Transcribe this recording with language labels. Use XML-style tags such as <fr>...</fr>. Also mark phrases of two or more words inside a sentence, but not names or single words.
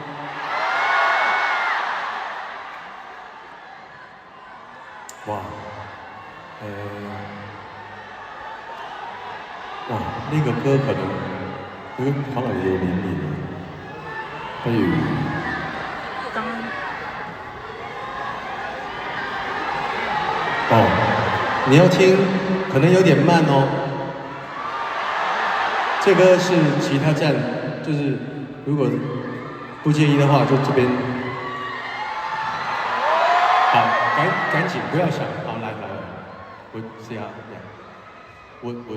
<zh>哇，那个歌可能因為可能要練練，不如你要聽，可能有點慢哦。這歌是其他站，就是如果不介意的話，就這邊。好，趕緊，不要想。好，來，我試下，我。</zh>